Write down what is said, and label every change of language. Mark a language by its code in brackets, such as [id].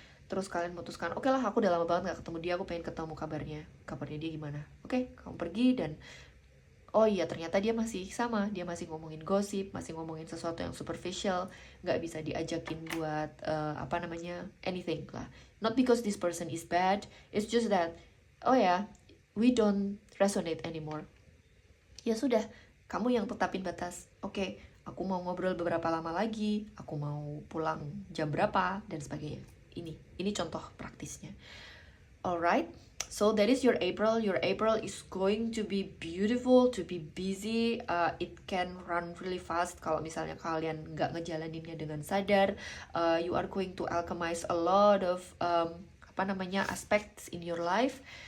[id] Terus kalian memutuskan, oke lah, aku udah lama banget gak ketemu dia, aku pengen ketemu kabarnya dia gimana. Oke, kamu pergi dan oh iya, ternyata dia masih sama, dia masih ngomongin gosip, masih ngomongin sesuatu yang superficial, gak bisa diajakin buat anything lah. [en] Not because this person is bad, it's just that oh ya, we don't resonate anymore. [id] Ya sudah, kamu yang tetapin batas. Oke, aku mau ngobrol beberapa lama lagi, aku mau pulang jam berapa dan sebagainya. Ini contoh praktisnya. [en] Alright, so that is your April. Your April is going to be beautiful, to be busy. It can run really fast [id] kalau misalnya kalian nggak ngejalaninnya dengan sadar. [en] You are going to alchemize a lot of aspects in your life.